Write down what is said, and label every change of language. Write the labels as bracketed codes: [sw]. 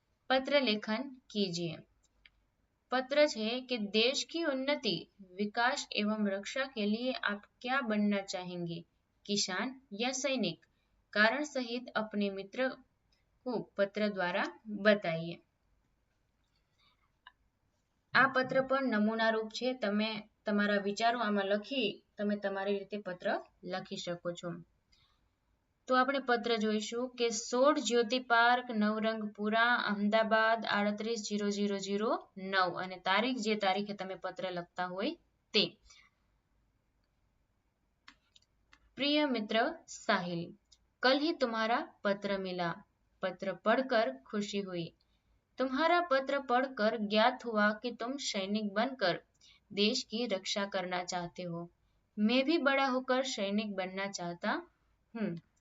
[hi] पत्र लेखन कीजिए। पत्र है कि देश की उन्नति, विकास एवं रक्षा के लिए आप क्या बनना चाहेंगे, किसान या सैनिक? कारण सहित अपने मित्र को पत्र द्वारा बताइए। [gu] આ પત્ર પર નમૂના રૂપ છે. તમે તમારા વિચારો આમાં લખી તમે તમારી રીતે પત્ર લખી શકો છો. તો આપણે પત્ર જોઈશું કે 16 જ્યોતિ પાર્ક, નવરંગપુરા, અમદાવાદ 380009 અને તારીખ જે તારીખે તમે પત્ર લખતા હોય તે. [hi] प्रिय मित्र साहिल, कल ही तुम्हारा पत्र मिला। पत्र पढ़कर खुशी हुई। तुम्हारा पत्र पढ़कर ज्ञात हुआ कि तुम सैनिक बनकर देश की रक्षा करना चाहते हो। मैं भी बड़ा होकर सैनिक बनना चाहता हूँ।